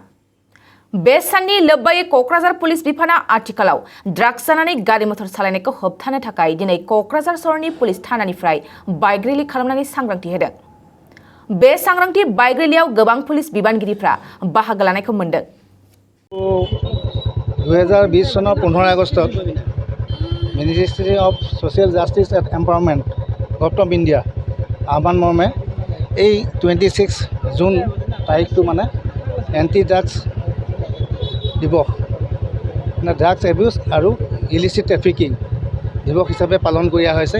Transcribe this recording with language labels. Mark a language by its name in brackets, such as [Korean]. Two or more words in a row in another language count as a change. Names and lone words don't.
[Bodo] बे साननि लोब्बायै क'क्राझार पुलिस बिफाना आथिखालाव ड्राग्स जानानै गारि मटर सालायनायखौ होबथानो थाखाय दिनै क'क्राझार सहरनि पुलिस थानानिफ्राय बाइक रेलि खालामनानै सांग्रांथि होदों। बे सांग्रांथि बाइक रेलियाव गोबां पुलिस बिबानगिरिफ्रा बाहागो लानायखौ मोन्दों। [Assamese] 2020 চনৰ 15 আগষ্টত মিনিষ্ট্ৰী অফ ছ'চিয়েল জাষ্টিছ এণ্ড এম্পাৱাৰমেণ্ট গভৰ্ণমেণ্ট অফ ইণ্ডিয়া আহ্বান মৰ্মে এই 26 জুন তাৰিখটো মানে এণ্টি ড্ৰাগছ দিৱস মানে ড্ৰাগছ এবিউজ আৰু ইলিচিট ট্ৰেফিকিং দিৱস হিচাপে পালন কৰি হৈছে।